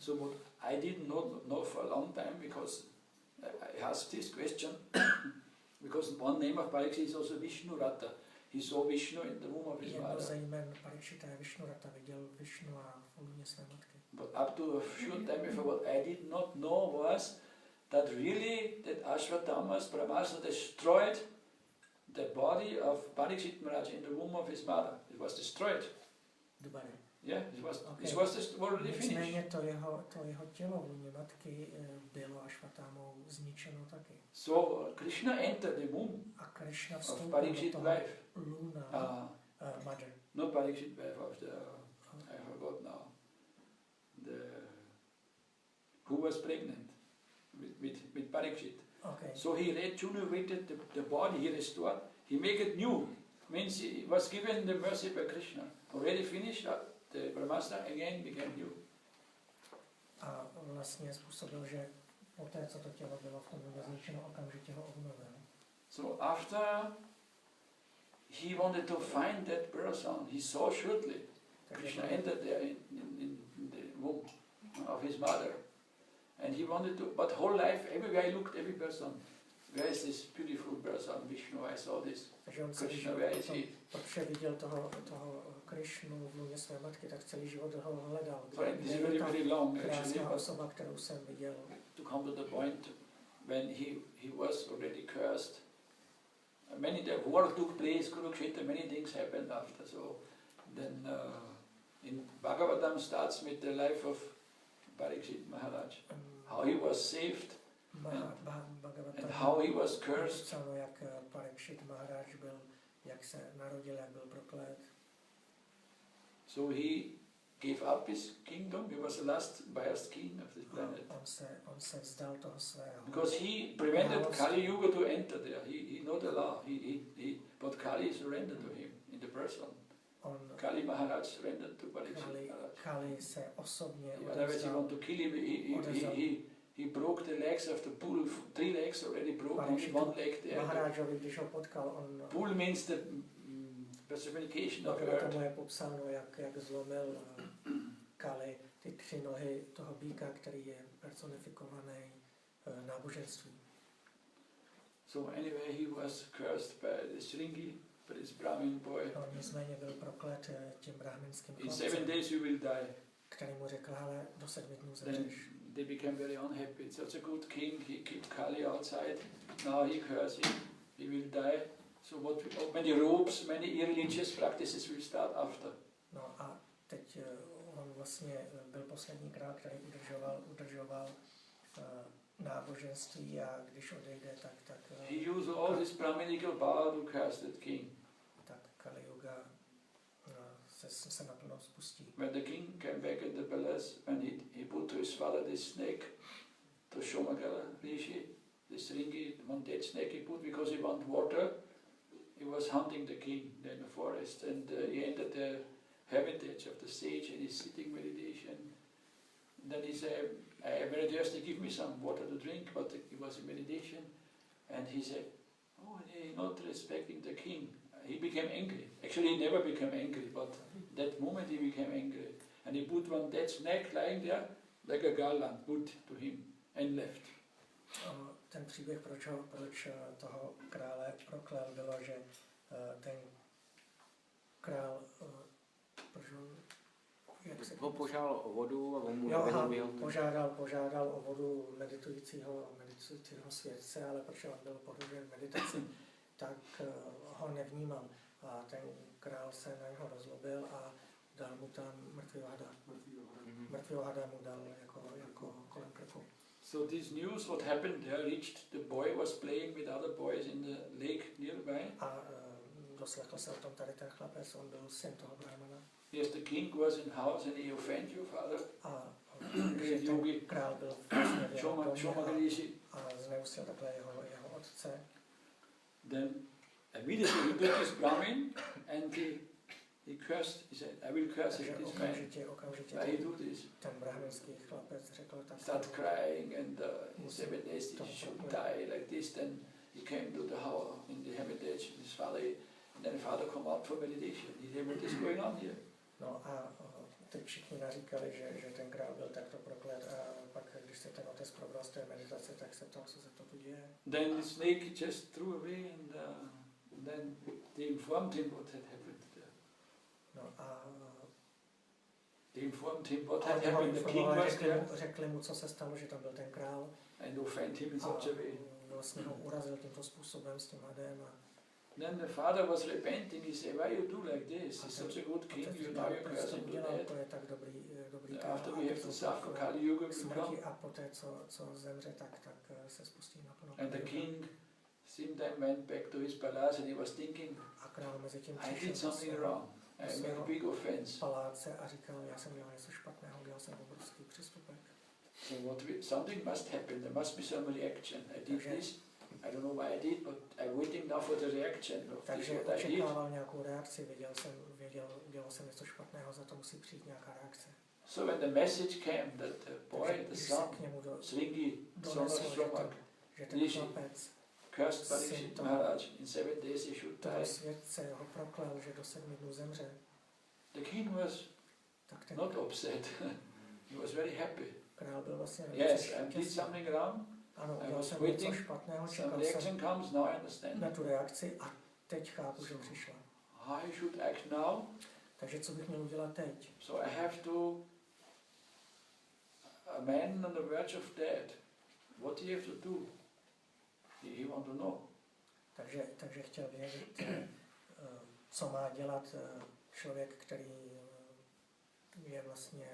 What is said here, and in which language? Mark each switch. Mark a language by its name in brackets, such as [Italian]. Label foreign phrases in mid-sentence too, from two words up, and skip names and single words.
[English] So what I didn't know for a long time, because I asked this question, because one name of Parikshit is also Višnu Radha. He saw Vishnu in the womb of his mother. [Czech] Jedno ze jmen Parikshita je Višnu Radha, viděl Višnu a v lůně své matky. [English] But up to a short time before, what I did not know was that really that Ashwatthama's Brahmastra destroyed the body of Parikshit Maharaj in the womb of his mother. It was destroyed. Dubary. Yeah, it was already finished. [Czech] Nicméně to jeho tělo v lůně matky bylo Ashwatthama zničeno taky. [English] So Krishna entered the womb of Parikshit wife. Luna, mother. Not Parikshit wife of the, I forgot now, who was pregnant with Parikshit. Okay. So he rejuvenated the body, he restored, he made it new. Means he was given the mercy by Krishna. Already finished, the Brahmastra again became new. [Czech] A vlastně způsobil, že poté, co to tělo bylo v tom zničeno, okamžitě ho obnovil. [English] So after he wanted to find that person, he saw shortly Krishna entered there in the womb of his mother. And he wanted to, but whole life, everywhere he looked, every person, where is this beautiful person, Vishnu, I saw this, Krishna, where is he? [Czech] Protože viděl toho Krishnu v lůně své matky, tak celý život ho hledal. [English] This is very, very long, actually, [Czech] osoba, kterou jsem viděl. [English] To come to the point when he was already cursed. Many, the war took place, Kurukshetra, many things happened after. So then in Bhagavatam starts with the life of Parikshit Maharaj, how he was saved and how he was cursed. [Czech] Jak Parikshit Maharaj byl, jak se narodil, jak byl proklet. [English] So he gave up his kingdom. He was the last king of this planet. [Czech] On se vzdal toho svého. [English] Because he prevented Kali Yuga to enter there. He know the law. But Kali surrendered to him in the person. Kali Maharaj surrendered to Parikshit Maharaj. [Czech] Kali se osobně [English] otherwise he wanted to kill him. He broke the legs of the bull. 3 legs already broke. Only 1 leg there. [Czech] Maharážovi, když ho potkal, [English] bull means the personification of earth. [Czech] Tomu je popsáno, jak zlomil Kali ty 3 nohy toho býka, který je personifikovaný náboženství. [English] So anyway, he was cursed by the Shringi, by this Brahmin boy. [Czech] Nicméně byl proklet tím brahminským chlapcem. [English] In 7 days you will die. [Czech] Který mu řekl, ale do 7 dnů zemřeš. [English] They became very unhappy. It's such a good king. He kept Kali outside. Now he curses him. He will die. So many robes, many irreligious practices will start after. [Czech] No a teď on vlastně byl poslední král, který udržoval náboženství a když odejde, tak [English] he used all his Brahminical power to curse that king. [Czech] Tak Kali Yuga se naplno spustí. [English] When the king came back in the palace, and he put to his father this snake, to Shomakala Rishi, this Ringi, one dead snake he put because he wanted water. He was hunting the king in the forest, and he entered the hermitage of the sage, and he's sitting meditation. And then he said, "I am very thirsty. Give me some water to drink." But he was in meditation, and he said, "Oh, he's not respecting the king." He became angry. Actually, he never became angry, but that moment he became angry, and he put one dead snake lying there, like a garland, put to him, and left. [Czech] Ten příběh, proč toho krále proklel, bylo, že ten král ho požádal o vodu a on mu nevyhověl. Požádal o vodu meditujícího světce, ale protože on byl pohrožen meditací, tak ho nevnímal. A ten král se na něho rozlobil a dal mu tam mrtvého hada. Mrtvého hada mu dal jako kolem krku. [English] So this news, what happened there, reached the boy was playing with other boys in the lake nearby. [Czech] A doslechl se o tom tady ten chlapec, on byl syn toho brahmana. [English] Yes, the king was in house and he offended your father. [Czech] A ten král byl vlastně v jeho domě a zneusil takhle jeho otce. [English] Then immediately he took his Brahmin and he cursed, he said, I will curse this man. [Czech] Okamžitě [English] Why he do this? [Czech] ten brahminský chlapec řekl tak. [English] Start crying and in 7 days he should die like this. Then he came to the house in the hermitage with his father, and then the father come out for meditation. He said, what is going on here? [Czech] No a teď všichni naříkali, že ten král byl takto proklet a pak, když se ten otec probral z té meditace, tak se ptal, co se to tu děje. [English] Then the snake just threw away and then they informed him what had happened. [Czech] No a [English] they informed him what had happened. The king was there. [Czech] Řekli mu, co se stalo, že tam byl ten král. [English] And offend him in such a way. [Czech] Vlastně ho urazil tímto způsobem s tím hadem. [English] Then the father was repenting. He said, "Why you do like this? He's such a good king. You now you curse him to death." [Czech] To je tak dobrý [English] After we have to suffer, Kali Yuga will come. [Czech] A poté, co zemře, tak se spustí naplno. [English] And the king sometime went back to his palace and he was thinking, [Czech] a král mezi tím [English] I did something wrong. I made a big offense. [Czech] Paláce a říkal, já jsem dělal něco špatného, dělal jsem obrovský přestupek. [English] So something must happen. There must be some reaction. I did this. I don't know why I did, but I'm waiting now for the reaction of this what I did. [Czech] Očekával nějakou reakci, dělal jsem něco špatného, za to musí přijít nějaká reakce. [English] So when the message came that the boy, the son, Sringi, son of Shroma, cursed Parikshit Maharaj, in 7 days he should die. [Czech] Světce ho proklel, že do 7 dnů zemře. [English] The king was not upset. He was very happy. [Czech] Král byl vlastně [English] yes, I did something wrong. [Czech] Ano, [English] I was waiting. Some reaction comes, now I understand. [Czech] Na tu reakci a teď chápu, že přišla. [English] I should act now. [Czech] Takže co bych měl udělat teď? [English] So I have to, a man on the verge of death, what do you have to do? He want to know. [Czech] Takže chtěl vědět, co má dělat člověk, který je vlastně...